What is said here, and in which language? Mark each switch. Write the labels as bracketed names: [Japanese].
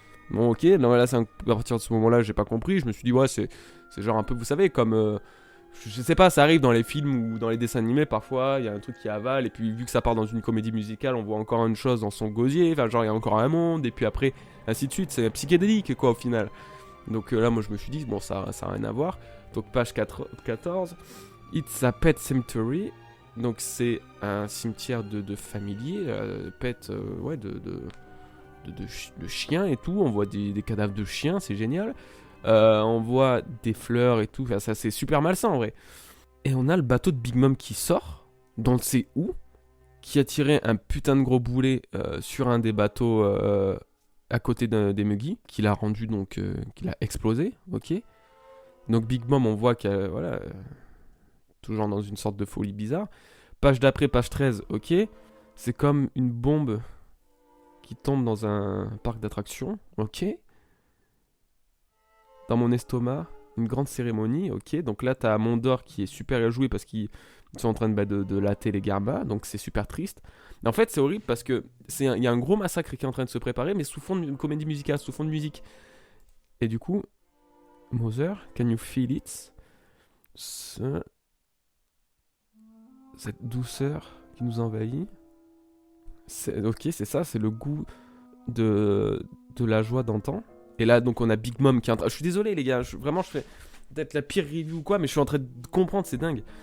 [French] Bon, ok, non, là, à partir de ce moment-là, j'ai pas compris. Je me suis dit, ouais, c'est genre un peu, vous savez, comme. Je sais pas, ça arrive dans les films ou dans les dessins animés, parfois, il y a un truc qui avale, et puis vu que ça part dans une comédie musicale, on voit encore une chose dans son gosier, enfin, genre, il y a encore un monde, et puis après, ainsi de suite, c'est psychédélique, quoi, au final. Donc là, moi, je me suis dit, bon, ça a rien à voir. Donc, page 14, [English] It's a Pet Cemetery. [French] Donc, c'est un cimetière de familiers, pet, ouais, de chiens et tout. On voit des cadavres de chiens, c'est génial. On voit des fleurs et tout. Enfin, ça, c'est super malsain en vrai. Et on a le bateau de Big Mom qui sort, d'on ne sait où, qui a tiré un putain de gros boulet sur un des bateaux à côté des Mugi, qui l'a rendu donc, qui l'a explosé, ok. Donc Big Mom, on voit qu'elle, voilà, toujours dans une sorte de folie bizarre. Page d'après, page 13, ok. C'est comme une bombe qui tombe dans un parc d'attractions, ok. Dans mon estomac, une grande cérémonie, ok. Donc là, t'as Mondor qui est super réjoui parce qu'ils sont en train de latter les Garba, donc c'est super triste. En fait, c'est horrible parce que il y a un gros massacre qui est en train de se préparer, mais sous fond d'une comédie musicale, sous fond de musique. Et du coup, [English] Mother, can you feel it? [French] Cette douceur qui nous envahit. Ok, c'est ça, c'est le goût de la joie d'antan. Et là, donc, on a Big Mom qui est en train... Je suis désolé, les gars, vraiment, je fais peut-être la pire review ou quoi, mais je suis en train de comprendre, c'est dingue.